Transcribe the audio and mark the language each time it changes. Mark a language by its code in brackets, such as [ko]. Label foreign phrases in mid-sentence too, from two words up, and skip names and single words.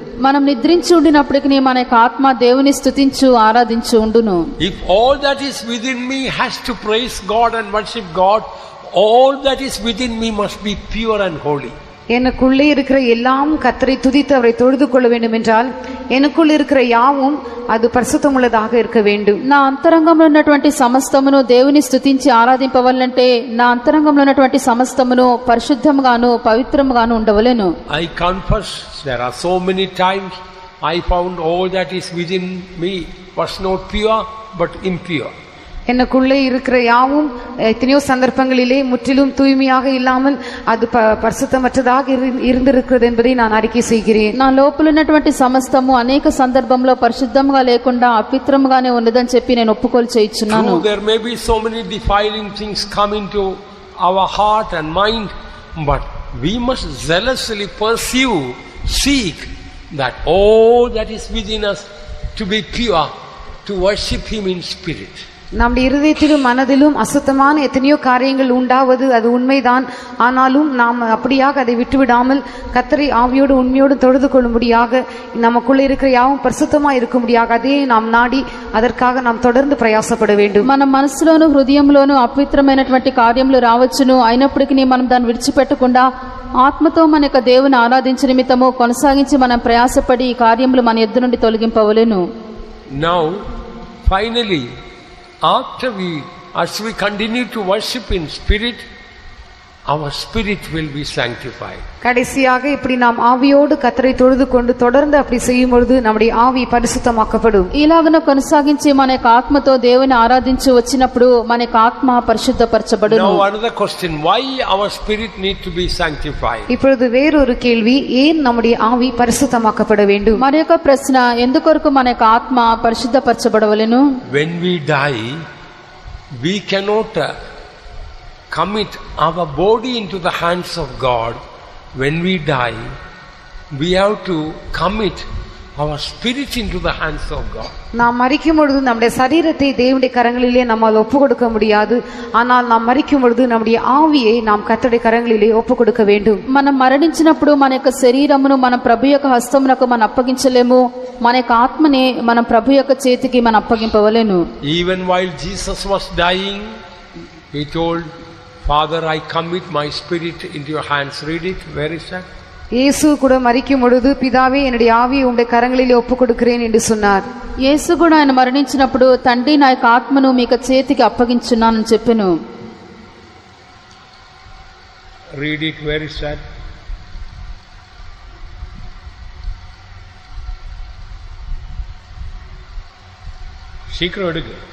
[te] మనం నిద్రించి ఉండినప్పటికీ మన యొక్క ఆత్మ దేవుని స్తుతించు ఆరాధించు ఉండును. [en] If all that is within me has to praise God and worship God, all that is within me must be pure and holy. [ta] எனக்குள்ளே இருக்கிற எல்லாம் கர்த்தரை துதித்து அவரை தொழுது கொள்ள வேண்டும் என்றால் எனக்குள் இருக்கிற யாவும் அது பரிசுத்தமுள்ளதாக இருக்க வேண்டும். [te] నా అంతరంగంలో ఉన్నటువంటి సమస్తమును దేవుని స్తుతించి ఆరాధింపవలనంటే నా అంతరంగంలో ఉన్నటువంటి సమస్తమును పరిశుద్ధముగాను పవిత్రముగాను ఉండవలెను. [en] I confess there are so many times I found all that is within me was not pure but impure. [ta] எனக்குள்ளே இருக்கிற யாவும் எத்தனையோ சந்தர்ப்பங்களிலே முற்றிலும் தூய்மையாக இல்லாமல் அது பரிசுத்தமற்றதாக இருந்திருக்கிறது என்பதை நான் அறிக்கை செய்கிறேன். [te] నా లోపల ఉన్నటువంటి సమస్తము అనేక సందర్భంలో పరిశుద్ధంగా లేకుండా అపవిత్రముగానే ఉన్నదని చెప్పి నేను ఒప్పుకోలు చేయించున్నాను. [en] There may be so many defiling things come into our heart and mind, but we must zealously pursue, seek that all that is within us to be pure, to worship Him in spirit. [ta] நம்முடைய இருதயத்திலும் மனதிலும் அசுத்தமான எத்தனையோ காரியங்கள் உண்டாவது அது உண்மைதான். ஆனாலும் நாம் அப்படியாக அதை விட்டுவிடாமல் கர்த்தரை ஆவியோடு உண்மையோடு தொழுது கொள்ளும்படியாக நமக்குள்ளே இருக்கிற யாவும் பரிசுத்தமாக இருக்கும்படியாக அதே நாம் நாடி அதற்காக நாம் தொடர்ந்து பிரயாசப்பட வேண்டும். [te] మన మనసులోను హృదయంలోను అపవిత్రమైనటువంటి కార్యములు రావచ్చును, అయినప్పటికీ మనం దాన్ని విడిచిపెట్టకుండా ఆత్మతో మన యొక్క దేవుని ఆరాధించే నిమిత్తము కొనసాగించి మనం ప్రయాసపడి ఈ కార్యములు మన ఎద్దు నుండి తొలగింపవలెను. [en] Now finally, as we continue to worship in spirit, our spirit will be sanctified. [ta] கடைசியாக இப்படி நாம் ஆவியோடு கர்த்தரை தொழுது கொண்டு தொடர்ந்து அப்படி செய்யும் பொழுது நம்முடைய ஆவி பரிசுத்தமாக்கப்படும். [te] ఇలాగన కొనసాగించి మన యొక్క ఆత్మతో దేవుని ఆరాధించి వచ్చినప్పుడు మన యొక్క ఆత్మ పరిశుద్ధపరచబడును. [en] Now another question, why our spirit need to be sanctified? [ta] இப்பொழுது வேறொரு கேள்வி, ஏன் நம்முடைய ஆவி பரிசுத்தமாக்கப்பட வேண்டும்? [te] మరి యొక్క ప్రశ్న, ఎందుకొరకు మన యొక్క ఆత్మ పరిశుద్ధపరచబడవలెను? [en] When we die, we cannot commit our body into the hands of God. When we die, we have to commit our spirit into the hands of God. [ta] நாம் மரிக்கும் பொழுது நம்முடைய சரீரத்தை தேவனுடைய கரங்களிலே நம்மால் ஒப்பு கொடுக்க முடியாது. ஆனால் நாம் மரிக்கும் பொழுது நம்முடைய ஆவியை நாம் கர்த்தருடைய கரங்களிலே ஒப்பு கொடுக்க வேண்டும். [te] మనం మరణించినప్పుడు మన యొక్క శరీరమును మన ప్రభు యొక్క హస్తమునకు మనం అప్పగించలేము. మన యొక్క ఆత్మని మనం ప్రభు యొక్క చేతికి మనం అప్పగింపవలెను. [en] Even while Jesus was dying, He told, Father, I commit my spirit into your hands. Read it. Where is that? [ta] இயேசு கூட மரிக்கும் பொழுது பிதாவே என்னுடைய ஆவியை உம்முடைய கரங்களிலே ஒப்பு கொடுக்கிறேன் என்று சொன்னார். [te] యేసు కూడా ఆయన మరణించినప్పుడు తండ్రి నా యొక్క ఆత్మను మీకు చేతికి అప్పగించున్నానని చెప్పెను. [en] Read it. Where is that? [ta] சீக்கிரம் எடுங்க.